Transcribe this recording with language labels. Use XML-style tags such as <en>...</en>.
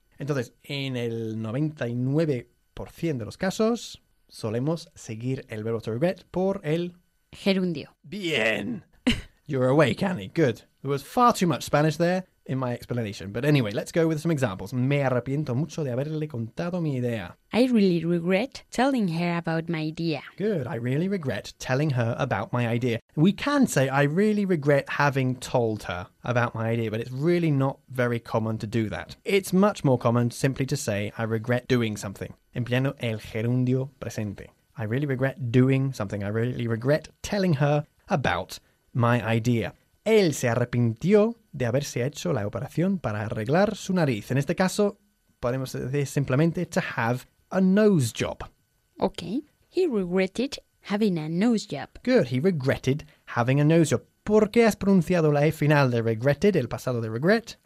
<es>Entonces, en el 99% de los casos, solemos seguir el verbo to regret por el gerundio.</es> <en>Bien. You're awake, Annie. Good. There was far too much Spanish there in my explanation. But anyway, let's go with some examples.</en> <es>Me arrepiento mucho de haberle contado mi idea.</es> <en>I really regret telling her about my idea. Good. I really regret telling her about my idea. We can say I really regret having told her about my idea, but it's really not very common to do that. It's much more common simply to say I regret doing something.</en> <es>Empleando el gerundio presente.</es> <en>I really regret doing something. I really regret telling her about my idea.</en> <es>Él se arrepintió de haberse hecho la operación para arreglar su nariz. En este caso, podemos decir simplemente</es> <en>to have a nose job. Okay. He regretted having a nose job. Good. He regretted having a nose job.</en> <es>¿Por qué has pronunciado la E final de regretted, el pasado de regret?</es>